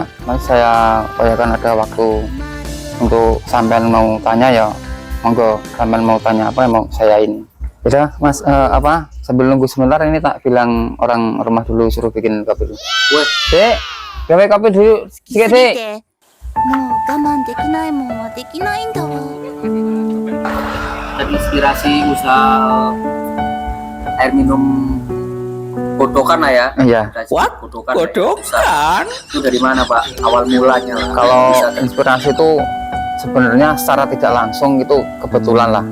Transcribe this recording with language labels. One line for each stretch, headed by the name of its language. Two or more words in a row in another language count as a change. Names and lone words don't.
Indonesian: Mas, saya kan ada waktu untuk sampean mau tanya ya. Monggo, sampean mau tanya apa yang mau saya ini. Udah Mas, sambil nunggu sebentar ini tak bilang orang rumah dulu suruh bikin kopi dulu. Weh, Dek, gawe kopi dulu sedikit, Dek.
Japanese: もう我慢できないもんはできないんだわ。
Indonesian: terinspirasi usaha air minum Kodokan lah ya. Iya. What? Kodokan? Itu dari mana pak? Awal mulanya lah. Kalau Bisa inspirasi itu sebenarnya secara tidak langsung itu kebetulan lah.